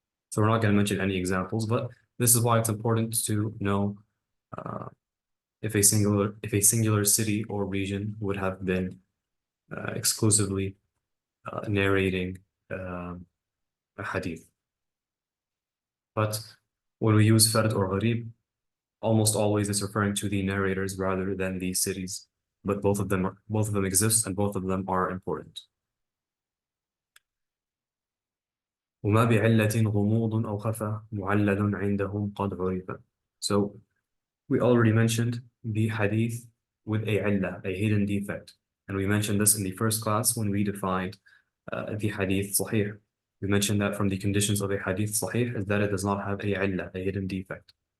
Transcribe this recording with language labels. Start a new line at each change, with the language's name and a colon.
English: So we're not going to mention any examples, but this is why it's important to know if a singular city or region would have been exclusively narrating a hadith. But when we use fard or gharib, almost always it's referring to the narrators rather than the cities. But both of them exist and both of them are important.
Arabic: وما بعلة غموض أو خفى معلل عندهم قد عرف.
English: So we already mentioned the hadith with a illah, a hidden defect. And we mentioned this in the first class when we defined the hadith sahih. We mentioned that from the conditions of a hadith sahih is that it does not have a illah, a hidden defect.